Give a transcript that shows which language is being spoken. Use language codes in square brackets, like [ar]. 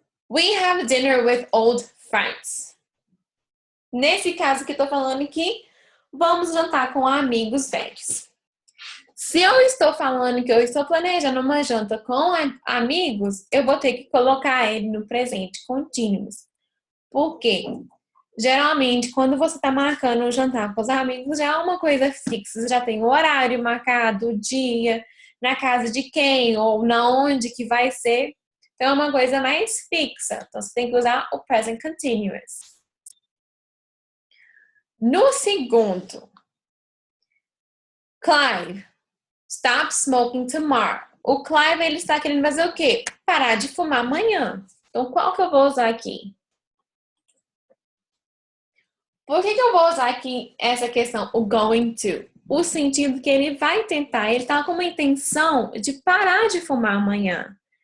[en] We have dinner with old friends. [pt] Nesse caso que eu tô falando aqui, vamos jantar com amigos velhos. Se eu estou falando que eu estou planejando uma janta com amigos, eu vou ter que colocar ele no presente contínuo. Por quê? Geralmente, quando você está marcando um jantar com os amigos, já é uma coisa fixa. Você já tem o horário marcado, o dia, na casa de quem, ou na onde que vai ser. Então, é uma coisa mais fixa. Então, você tem que usar o present continuous. No segundo, Clive, [en] stop smoking tomorrow. [pt] O Clive, ele está querendo fazer o quê? Parar de fumar amanhã. Então, qual que eu vou usar aqui? Por que eu vou usar aqui essa questão, o going to? O sentido que ele vai tentar, ele está com uma intenção de parar de fumar amanhã.